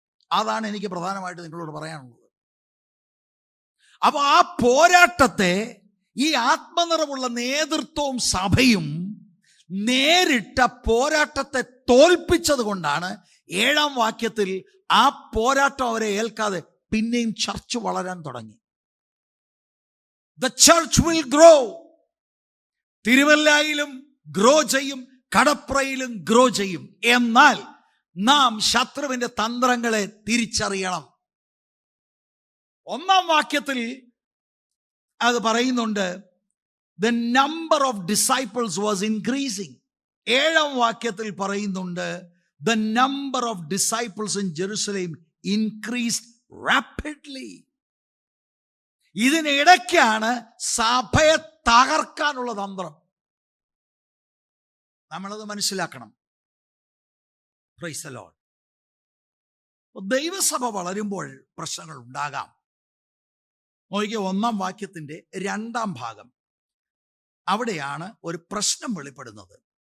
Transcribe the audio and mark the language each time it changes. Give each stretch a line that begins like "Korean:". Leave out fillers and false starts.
Malayalam: അതാണ് എനിക്ക് പ്രധാനമായിട്ട് നിങ്ങളോട് പറയാനുള്ളത്. അപ്പൊ ആ പോരാട്ടത്തെ ഈ ആത്മനിറവുള്ള നേതൃത്വവും സഭയും നേരിട്ട പോരാട്ടത്തെ തോൽപ്പിച്ചത് കൊണ്ടാണ് 7-ാം വാക്യത്തിൽ ആ പോരാട്ടം അവരെ ഏൽക്കാതെ പിന്നെയും ചർച്ച് വളരാൻ തുടങ്ങി.
English: The church will grow.
Malayalam: തിരുവല്ലയിലും grow ചെയ്യും, കടപ്രയിലും ഗ്രോ ചെയ്യും. എന്നാൽ നാം ശത്രുവിന്റെ തന്ത്രങ്ങളെ തിരിച്ചറിയണം. 1-ാം വാക്യത്തിൽ അത് പറയുന്നുണ്ട്,
English: the number of disciples was increasing.
Malayalam: 7-ാം വാക്യത്തിൽ പറയുന്നുണ്ട്,
English: the number of disciples in Jerusalem increased rapidly.
Malayalam: ഇതിനിടയ്ക്കാണ് സഭയെ തകർക്കാനുള്ള തന്ത്രം. നമ്മളത് മനസ്സിലാക്കണം.
English: Praise the lord.
Malayalam: ദൈവസഭ വളരുമ്പോൾ പ്രശ്നങ്ങൾ ഉണ്ടാകാം. നോക്കിയ 1-ാം വാക്യത്തിന്റെ 2-ാം ഭാഗം, അവിടെയാണ് ഒരു പ്രശ്നം വെളിപ്പെടുന്നത്.